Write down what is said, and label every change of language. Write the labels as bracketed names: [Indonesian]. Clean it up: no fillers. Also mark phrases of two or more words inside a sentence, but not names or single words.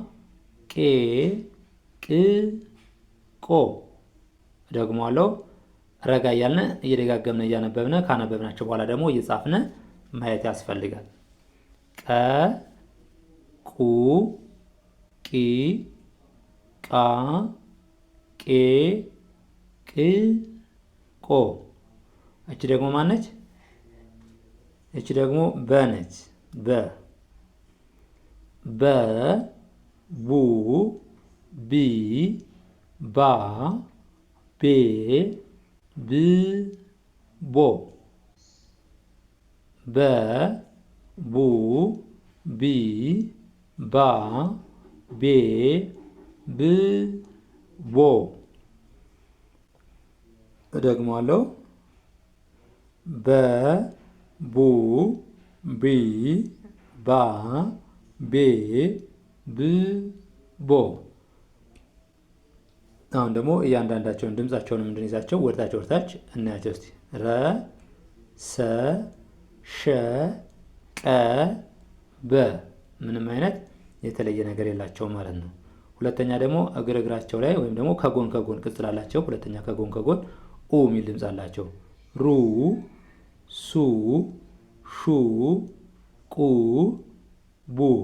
[Amharic] ቄ ቅ ቆ። ደግሞአለው ረጋ እያልን እየደጋገምነ እያነበብነ ካነበብናቸው በኋላ ደግሞ እየጻፍነ ማየት ያስፈልጋል። ቀ ቁ ቂ ቃ ቄ ቅ ቆ። እቺ ደግሞ ማነች? እቺ ደግሞ በ ነች። በ በ ቡ ቢ ባ ቤ ብ ቦ። በ ቡ ቢ ባ ቤ ብ ቦ። እደግመዋለሁ። በ ቡ ቢ ባ ቤ ብ ቦ። አሁን ደግሞ እያንዳንዳቸውን ድምጻቸውን እንድንይዛቸው ወደታች እናያቸው እስቲ። ረ ሰ ሸ ቀ በ። ምንም አይነት የተለየ ነገር የላቸውም ማለት ነው። ሁለተኛ ደግሞ እግራቸው ላይ ወይም ደግሞ ከጎን ቅጽል አላቸው። ሁለተኛ ከጎን ኡ የሚል ድምጽ አላቸው። ሩ ሱ ሹ ቁ ቡ።